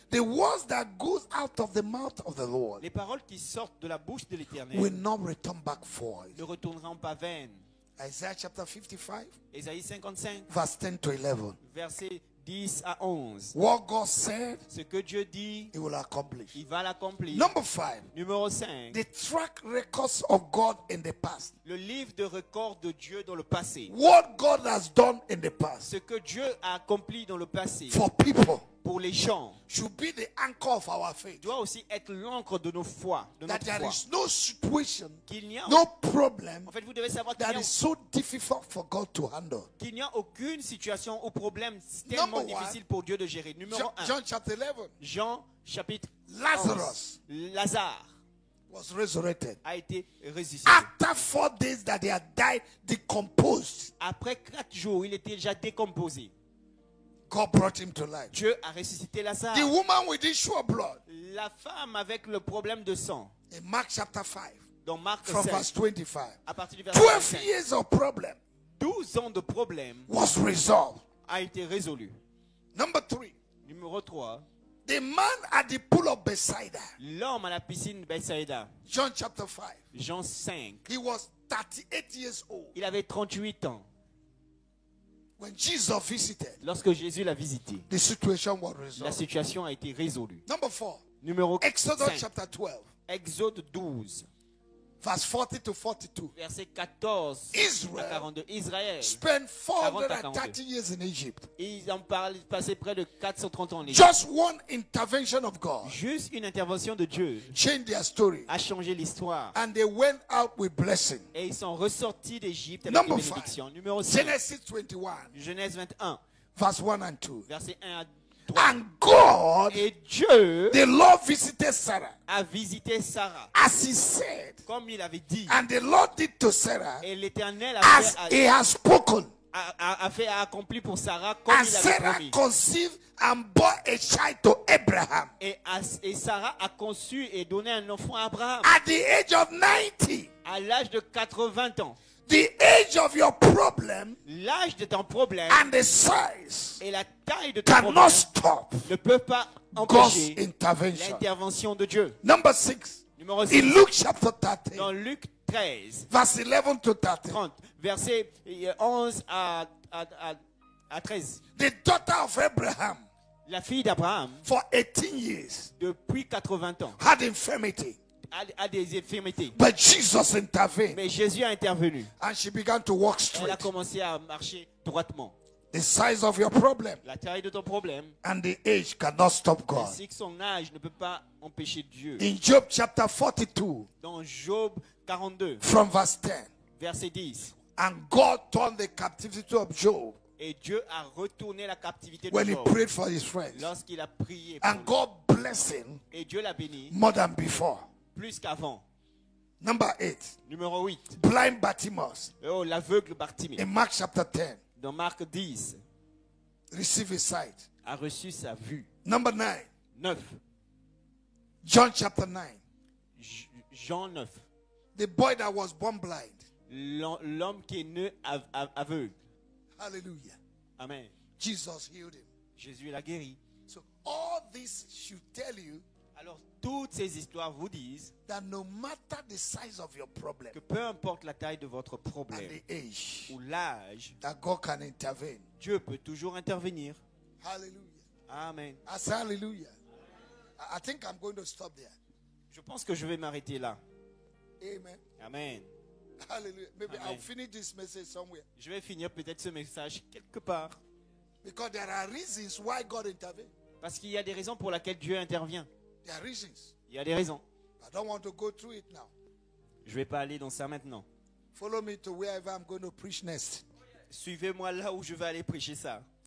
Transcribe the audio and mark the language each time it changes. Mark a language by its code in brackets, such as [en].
[en] The words that goes out of the mouth of the Lord [fr] Les paroles qui sortent de la bouche de [en] will [fr] l'Éternel [en] not return back void. [fr] ne retourneront pas vaines. [en] Isaiah chapter 55 [fr] Ésaïe 55, [en] verse 10 to 11. [fr] versets 10 à 11. [en] What God said, [fr] Ce que Dieu dit, [en] He will accomplish. [fr] il va l'accomplir. [en] Number 5. [fr] Numéro 5. [en] The track records of God in the past. [fr] Le livre de records de Dieu dans le passé. [en] What God has done in the past [fr] Ce que Dieu a accompli dans le passé [en] for people [fr] pour les gens [en] should be the anchor of our faith. [fr] doit aussi être l'encre de nos foi, de [en] That [fr] notre [en] there [fr] foi. [en] is no situation, [fr] Qu'il n'y a, [en] no problem [fr] en fait, vous devez savoir qu'il [en] that [fr] n'y a, [en] is so difficult for God to handle. [fr] qu'il n'y a aucune situation ou problème tellement [en] Number one, [fr] difficile pour Dieu de gérer. Numéro 1. [en] John chapter 11. [fr] Jean chapitre [en] Lazarus [fr] 11. Lazare [en] was resurrected. [fr] a été ressuscité. [en] After 4 days that he had died, decomposed, [fr] Après 4 jours, il était déjà décomposé. [en] God brought him to life. [fr] Dieu a ressuscité Lazare. [en] The woman with issue of blood, [fr] La femme avec le problème de sang, [en] in Mark chapter 5, [fr] dans Marc [en] from [fr] 5, [en] verse 25, [fr] à partir du verset [en] 12 [fr] 25, [en] years of problem [fr] 12 ans de problème [en] was resolved. [fr] a été résolu. [en] Number 3, [fr] Numéro 3, [en] the man at the pool of Bethsaida, [fr] l'homme à la piscine Bethsaïda, [en] John chapter 5, [fr] Jean 5, [en] he was 38 years old [fr] il avait 38 ans. [en] when Jesus visited. [fr] Lorsque Jésus l'a visité, [en] The situation was [fr] la [en] resolved. [fr] situation a été résolue. [en] Number 4, [fr] Numéro [en] Exodus [fr] 5, [en] chapter 12, [fr] Exode 12, [en] verse 40 to 42. [fr] verset 14 Israël à 42. Israël, [en] Spent [fr] 40 à [en] 430 years in Egypt. [fr] ils ont passé près de 430 ans en Égypte. [en] Just one intervention of God [fr] Juste une intervention de Dieu [en] changed their story. [fr] a changé l'histoire. [en] And they went out with blessing. [fr] Et ils sont ressortis d'Égypte avec [en] Number [fr] une [en] 5. [fr] bénédiction. Numéro 5, [en] Genesis 21, [fr] Genèse 21, [en] verse 1 and 2. [fr] verset 1 à 3. [en] And God, [fr] Et Dieu [en] the Lord visited Sarah [fr] a visité Sarah, [en] as he said. [fr] comme il avait dit. [en] And the Lord did to Sarah [fr] Et l'Éternel [en] as he has spoken. [fr] a accompli pour Sarah comme [en] And [fr] il avait [en] Sarah [fr] promis. [en] conceived and bore a child to Abraham [fr] Et Sarah a conçu et donné un enfant à Abraham [en] at the age of 90. [fr] à l'âge de 80 ans. [en] The age of your problem [fr] L'âge de ton problème [en] and the size [fr] et la taille de ton problème [en] cannot stop [fr] ne peuvent pas [en] God's [fr] empêcher [en] intervention. [fr] l'intervention de Dieu. [en] Number 6. [fr] Numéro [en] In [fr] 6, [en] Luke chapter 13, [fr] dans Luc 13, [en] verse 11 to 13. [fr] 30, verset 11 à 13. [en] The daughter of Abraham, [fr] La fille d'Abraham, [en] for 18 years, [fr] depuis 80 ans, [en] had infirmity. [fr] a des infirmités. [en] But Jesus intervened [fr] Mais Jésus a intervenu. [en] and she began to walk [fr] Elle a [en] straight. [fr] commencé à marcher droitement. [en] The size of your problem [fr] La taille de ton problème, [en] and the age cannot stop God. [fr] ainsi que son âge, ne peut pas empêcher Dieu. [en] In Job chapter 42, [fr] Dans Job 42, [en] from verse 10, [fr] verset 10, [en] and God turned the captivity of Job [fr] et Dieu a retourné la captivité de [en] when he [fr] Job [en] prayed for his friends. [fr] lorsqu'il a prié pour [en] And [fr] lui. [en] God blessed him [fr] Et Dieu l'a béni [en] more than before. [fr] plus qu'avant. [en] Number 8, [fr] Numéro 8. [en] blind Bartimaeus [fr] Oh, l'aveugle Bartimée, [en] in Mark chapter 10 [fr] dans Marc 10, [en] received his sight. [fr] a reçu sa vue. [en] Number 9, [fr] 9. [en] John chapter 9, [fr] Jean 9. [en] the boy that was born blind [fr] l'homme qui est né aveugle. [en] Hallelujah. Amen. Jesus healed him. [fr] Jésus l'a guéri. [en] So all this should tell you [fr] Alors, toutes ces histoires vous disent [en] that no matter the size of your problem [fr] que peu importe la taille de votre [en] and [fr] problème [en] the age, [fr] ou l'âge, [en] that God can intervene. [fr] Dieu peut toujours intervenir. [en] Hallelujah. Amen. I say hallelujah. I think I'm going to stop there. [fr] Je pense que je vais m'arrêter là. [en] Amen. Amen. Hallelujah. Maybe Amen. I'll finish this message somewhere. [fr] Je vais finir peut-être ce message quelque part. [en] Because there are reasons why God intervened. [fr] Parce qu'il y a des raisons pour lesquelles Dieu intervient. [en] There are reasons. [fr] Il y a des raisons. [en] I don't want to go through it now. [fr] Je ne vais pas aller dans ça maintenant. [en] Follow me to wherever I'm going to preach next. [fr] Suivez-moi là où je vais aller prêcher ça.